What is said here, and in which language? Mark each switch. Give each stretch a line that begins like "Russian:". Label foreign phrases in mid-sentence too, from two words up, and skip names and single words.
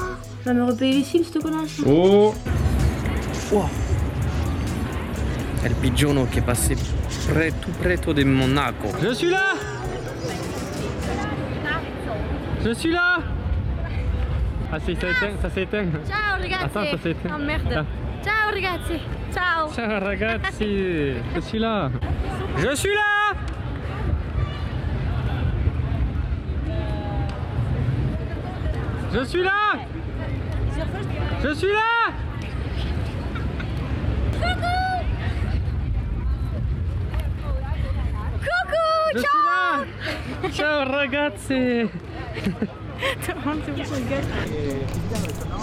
French: Va me repayer les cils, cette connasse. Oh, wow. El Pigeonneau qui est passé tout près de Monaco. Je suis là. Je suis là. Ah si, ça s'éteint.
Italian: Ciao ragazzi.
French: Attends, ça s'éteint. Oh merde. Ah.
Italian: Ciao ragazzi. Ciao. Ciao ragazzi.
French: Je suis là. Je suis là. Je suis là. Je suis là. Coucou. Je suis là.
Italian: Ciao ragazzi.
French: Tout le monde se gueule.